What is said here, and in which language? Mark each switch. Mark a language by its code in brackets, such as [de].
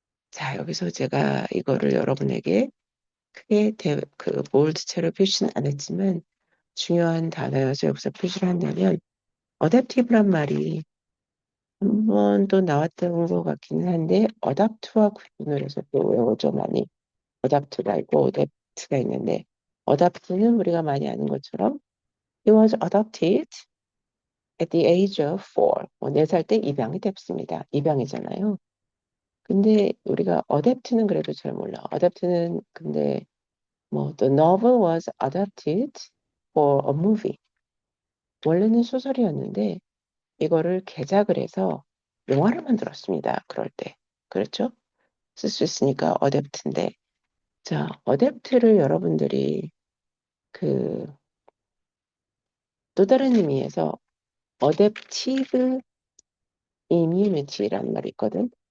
[ko] 자, 여기서 제가 이거를 여러분에게 크게 볼드체로 표시는 안 했지만 중요한 단어여서 여기서 표시를 한다면 adaptive란 말이 한 번 또 나왔던 것 같기는 한데 어답트와 구분을 해서 또 외워줘 많이. 어답트가 있고 어댑트가 있는데 어답트는 우리가 많이 아는 것처럼 [en] He was adopted at the age of 4. [ko] 4살 때 입양이 됐습니다. 입양이잖아요. 근데 우리가 어댑트는 그래도 잘 몰라. 어댑트는 근데 뭐 [en] The novel was adapted for a movie. [ko] 원래는 소설이었는데 이거를 개작을 해서 영화를 만들었습니다. 그럴 때. 그렇죠? 쓸 수 있으니까 어댑트인데. 자, 어댑트를 여러분들이 또 다른 의미에서 어댑티브 이뮤니티라는 말이 있거든.